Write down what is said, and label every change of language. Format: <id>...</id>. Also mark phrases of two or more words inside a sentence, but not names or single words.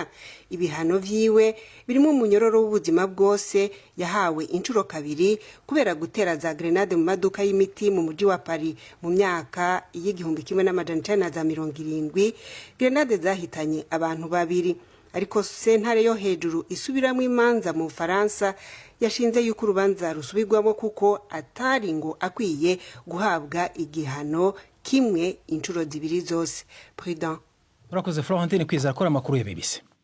<rn>Ibihano vyiwe birimo umunyororo w'ubuzima bwose yahawe inshuro kabiri kubera gutera za grenade mu maduka y'imiti mu muji wa Paris mu myaka y'1970. Grenade zahitanye abantu babiri, ariko sentare yo hejuru isubiramo imanza mu Faransa yashinze yuko urubanza rusubirwamo kuko atari ngo akwiye guhabwa igihano kimwe inshuro zibiri zose. Prudent. Urakoze Florentine kwizera akora amakuru ya BBC.</rn>